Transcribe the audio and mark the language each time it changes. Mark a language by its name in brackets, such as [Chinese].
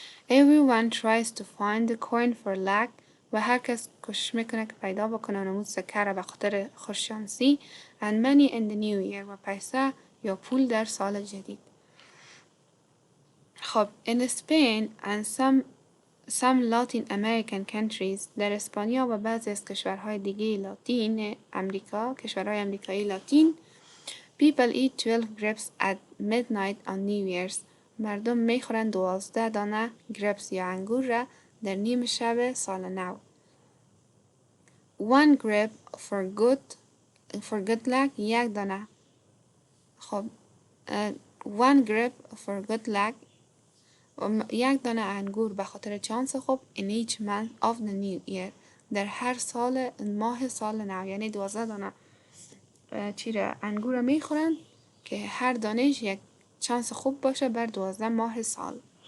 [English] Everyone tries to find the coin for luck [Persian] و هر کس کوشش میکنه که پیدا بکنه اونمون سکه را به خاطر خوششانسی [English] and money in the new year [Persian] و پیسه یا پول در سال جدید. [English] خب in Spain and some Latin American countries، [Persian] در اسپانیا و بعضی از کشورهای دیگه لاتین امریکا، کشورهای امریکایی لاتین [English] people eat 12 grapes at midnight on New Year's. [Persian] مردم میخورن 12 دانه grapes یا انگور را در نیم شب سال نو. [English] One grape for good luck، [Persian] یک دانه. خب [English] one grape for good luck، [Persian] یک دانه انگور به خاطر چانس خوب [English] in each month of the new year، [Persian] در هر ماه سال نو. یعنی 12 دانه انگور میخورن که هر دانش یک چانس خوب باشه بر 12 ماه سال.